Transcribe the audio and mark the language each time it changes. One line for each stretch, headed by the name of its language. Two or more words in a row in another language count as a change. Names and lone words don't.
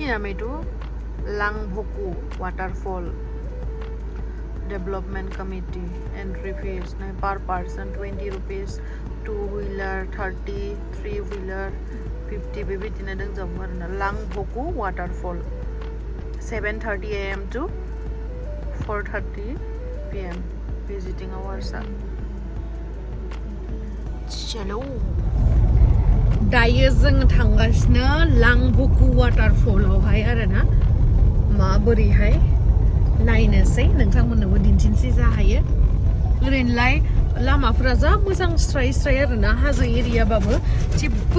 Bodo: नाम एटु लांभकु वाटरफल डेभलपमेन्ट कमिटि
English: entry fees
Bodo: नै
English: per person 20 rupees 2 wheeler 30 3 wheeler 50
Bodo: बेबायदिनो दंजोबो आरोना लांभकु वाटरफल
English: 7:30 AM to 4:30 PM visiting hours
Bodo: चलो दायो जों थांगासिनो लांभकु वाटारफलावहाय आरोना माबोरैहाय नायनोसै नोंथांमोननोबो दिन्थिनोसै जा हायो ओरैनोलाय लामाफोरा जा मोजां स्राय स्राय आरोना हाजो एरियाबाबो जेबो